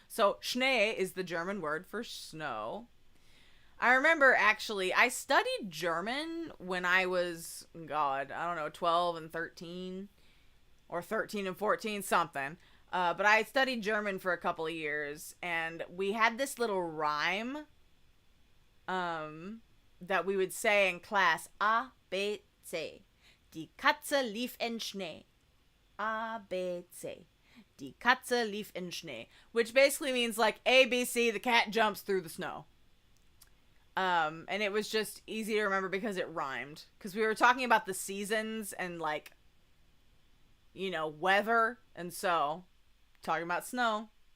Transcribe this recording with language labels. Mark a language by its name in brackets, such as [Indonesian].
[English] So Schnee is the German word for snow. I remember, actually, I studied German when I was, God, I don't know, 12 and 13. Or 13 and 14, something. But I studied German for a couple of years, and we had this little rhyme that we would say in class. A, B, C. [German] Die Katze lief in Schnee. A, B, C. Die Katze lief in Schnee. [English] Which basically means, like, A, B, C, the cat jumps through the snow. And it was just easy to remember because it rhymed. Because we were talking about the seasons and, like, you know, weather, and so talking about snow.